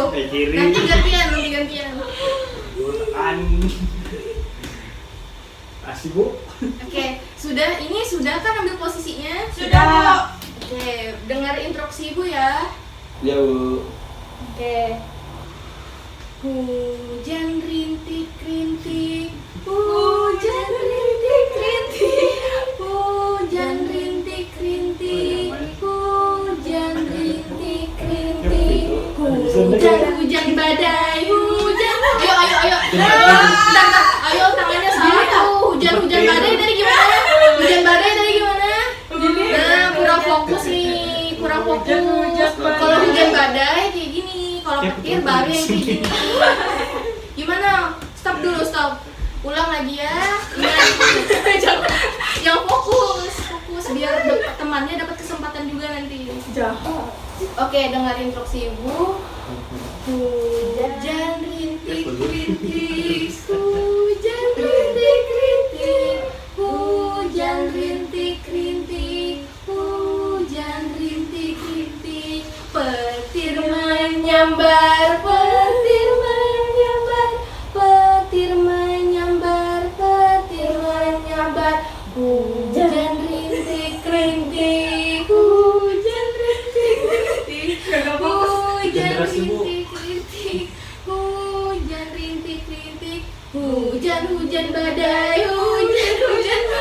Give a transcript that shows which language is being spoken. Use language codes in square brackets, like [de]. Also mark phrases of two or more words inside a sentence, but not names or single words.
[id] Kiri. Nanti gantian. Kasih Bu. Oke, sudah kan ambil posisinya? Sudah, Bu. Oke, dengar instruksi Ibu ya. Ya Bu. Oke. Hujan rintik-rintik, hujan rintik-rintik, hujan rintik-rintik, hujan rintik-rintik, hujan badai, hujan. Ayo. Bentar. Ayo tangannya salah tuh. Hujan badai tadi gimana? Hujan badai tadi gimana? Nah, kurang fokus nih, kurang fokus. Kalau hujan badai kayak gini. Kalau petir baru yang kayak gini. Gimana? Stop dulu. Ulang lagi ya. Ingat. Yang fokus biar temannya dapat kesempatan juga nanti. Jahat. Oke, dengar instruksi Ibu. Hujan rintik-rintik, hujan rintik-rintik, hujan rintik-rintik, hujan rintik-rintik, petir menyambar, petir menyambar, petir menyambar, petir menyambar, hujan rintik-rintik, hujan rintik-rintik, hujan rintik-rintik, hujan rintik-rintik, hujan badai, hujan